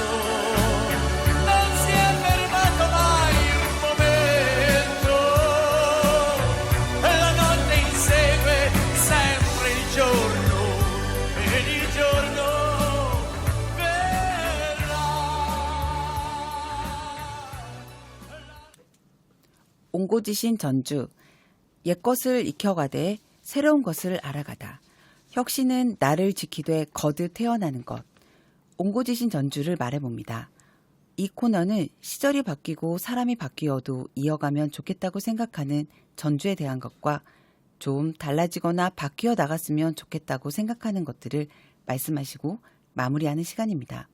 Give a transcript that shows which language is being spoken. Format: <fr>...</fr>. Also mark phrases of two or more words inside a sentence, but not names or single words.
<it>non si è fermato mai un momento, la notte insegue sempre il giorno ed il giorno verrà.</it> <ko>옹고지신 전주, 옛것을 익혀가되 새로운 것을 알아가다. 혁신은 나를 지키되 거듭 태어나는 것. 옹고지신 전주를 말해봅니다. 이 코너는 시절이 바뀌고 사람이 바뀌어도 이어가면 좋겠다고 생각하는 전주에 대한 것과 좀 달라지거나 바뀌어 나갔으면 좋겠다고 생각하는 것들을 말씀하시고 마무리하는 시간입니다.</ko>